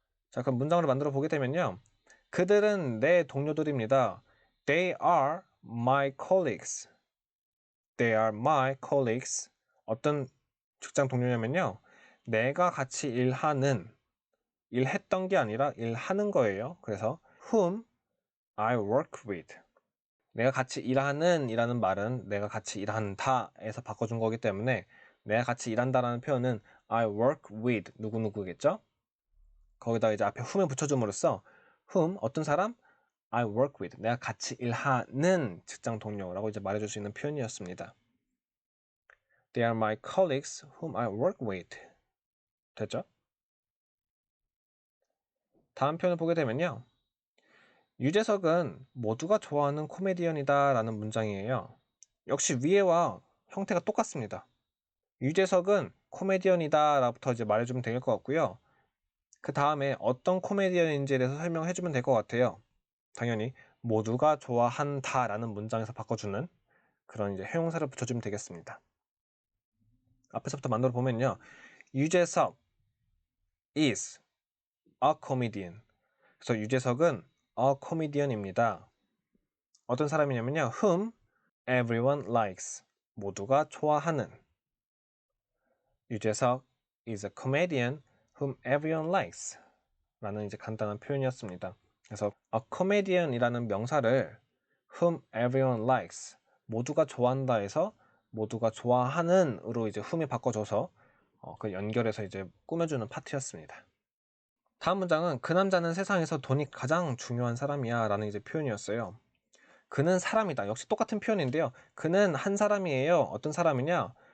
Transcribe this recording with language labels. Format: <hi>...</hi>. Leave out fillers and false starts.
<ko>자, 그럼 문장으로 만들어 보게 되면요. 그들은 내 동료들입니다.</ko> <en>They are my colleagues. They are my colleagues.</en> <ko>어떤 직장 동료냐면요. 내가 같이 일했던 게 아니라 일하는 거예요.</ko> <en>그래서 whom I work with.</en> <ko>내가 같이 일하는 이라는 말은 내가 같이 일한다에서 바꿔준 거기 때문에 내가 같이 일한다라는 표현은</ko> <en>I work with</en> <ko>누구누구겠죠? 거기다 이제 앞에 whom을 붙여줌으로써 whom 어떤 사람?</ko> <en>I work with</en> <ko>내가 같이 일하는 직장 동료라고 이제 말해줄 수 있는 표현이었습니다.</ko> <en>They are my colleagues whom I work with.</en> <ko>됐죠? 다음 표현을 보게 되면요. 유재석은 모두가 좋아하는 코미디언이다 라는 문장이에요. 역시 위에와 형태가 똑같습니다. 유재석은 코미디언이다 라부터 이제 말해주면 될 것 같고요. 그 다음에 어떤 코미디언인지에 대해서 설명해주면 될 것 같아요. 당연히 모두가 좋아한다라는 문장에서 바꿔주는 그런 이제 형용사를 붙여주면 되겠습니다. 앞에서부터 만들어 보면요.</ko> <en>유재석 is a comedian.</en> <ko>그래서 유재석은 a comedian입니다. 어떤 사람이냐면요.</ko> <en>whom everyone likes.</en> <ko>모두가 좋아하는.</ko> <en>유재석 is a comedian whom everyone likes.</en> <ko>라는 이제 간단한 표현이었습니다. 그래서 a comedian이라는 명사를</ko> <en>whom everyone likes.</en> <ko>모두가 좋아한다 해서 모두가 좋아하는으로 이제 whom이 바꿔줘서 그 연결해서 이제 꾸며주는 파트였습니다. 다음 문장은 그 남자는 세상에서 돈이 가장 중요한 사람이야 라는 이제 표현이었어요. 그는 사람이다. 역시 똑같은 표현인데요. 그는 한 사람이에요. 어떤 사람이냐?</ko>